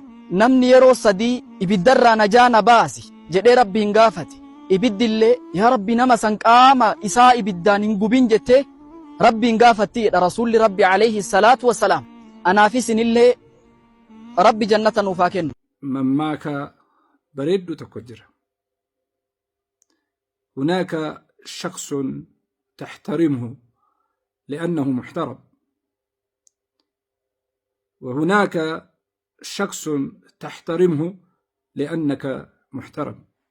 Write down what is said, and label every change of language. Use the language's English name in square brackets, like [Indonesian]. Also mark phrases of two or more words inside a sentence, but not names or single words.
[Oromo] Namni yeroo sadi ibiddarraa najaa na baasi jedhee rabbiin gaafate ibiddi illee yaa rabbi nama san qaama isaa ibiddaan hin gubin jettee rabbiin gaafatti jedha rasuulli rabbi [Arabic] عليه الصلاة والسلام. [Oromo] Anaafis inillee rabbi jannata nuuf haa kennu. Mammaaka bareeddu tokko jira. [Arabic] هناك شخص تحترمه لأنه محترم، وهناك شخص تحترمه لأنك محترم.